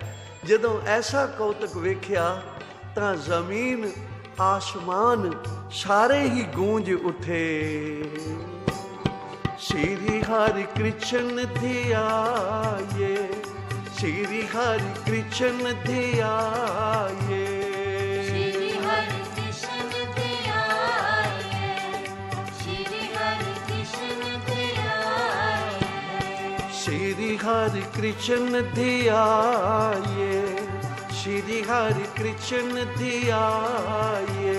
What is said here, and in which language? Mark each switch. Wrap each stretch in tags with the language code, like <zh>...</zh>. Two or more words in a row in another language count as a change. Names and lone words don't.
<pa>ਜਦੋਂ ਐਸਾ ਕੌਤਕ ਵੇਖਿਆ ਤਾਂ ਜ਼ਮੀਨ ਆਸਮਾਨ ਸਾਰੇ ਹੀ ਗੂੰਜ ਉੱਠੇ। ਸ਼੍ਰੀ ਹਰਿ ਕ੍ਰਿਸ਼ਨ ਧਿਆਏ, ਸ਼੍ਰੀ ਹਰਿ ਕ੍ਰਿਸ਼ਨ ਧਿਆਏ, ਸ਼੍ਰੀ ਹਰਿ ਕ੍ਰਿਸ਼ਨ ਧਿਆਏ, ਸ਼੍ਰੀ ਹਰਿ ਕ੍ਰਿਸ਼ਨ ਧਿਆਏ, ਸ਼੍ਰੀ ਹਰਿ ਕ੍ਰਿਸ਼ਨ ਧਿਆਏ, ਸ਼੍ਰੀ ਹਰਿ ਕ੍ਰਿਸ਼ਨ ਧਿਆਏ,</pa>